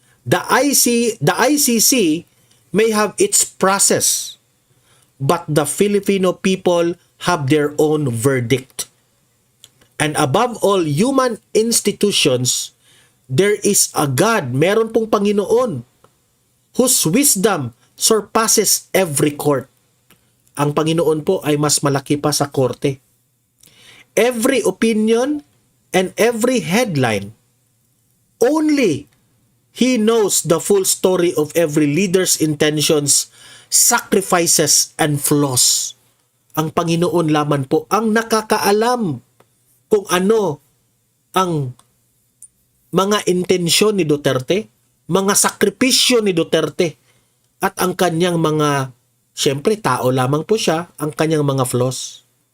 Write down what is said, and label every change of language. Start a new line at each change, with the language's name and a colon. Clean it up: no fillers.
English: The ICC may have its process, but the Filipino people have their own verdict. And above all human institutions, there is a God,
Filipino: meron pong Panginoon,
English: whose wisdom surpasses every court.
Filipino: Ang Panginoon po ay mas malaki pa sa korte.
English: Every opinion and every headline, only He knows the full story of every leader's intentions, sacrifices, and flaws.
Filipino: Ang Panginoon lamang po ang nakakaalam kung ano ang mga intensyon ni Duterte, mga sakripisyo ni Duterte, at ang kanyang mga, siyempre tao lamang po siya, ang kanyang mga flaws.